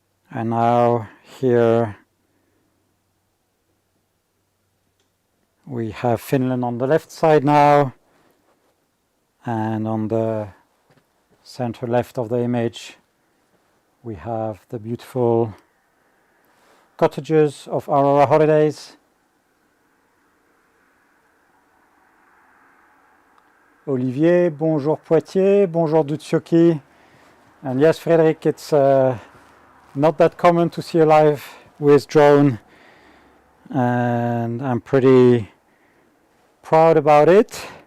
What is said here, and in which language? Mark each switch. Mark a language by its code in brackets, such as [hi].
[en] And now here we have Finland on the left side now, and on the center left of the image we have the beautiful cottages of Aurora Holidays. [fr] Olivier, bonjour Poitiers, bonjour d'Utsjoki. [en] And yes, Frederic, it's not that common to see a live with drone, and I'm pretty proud about it.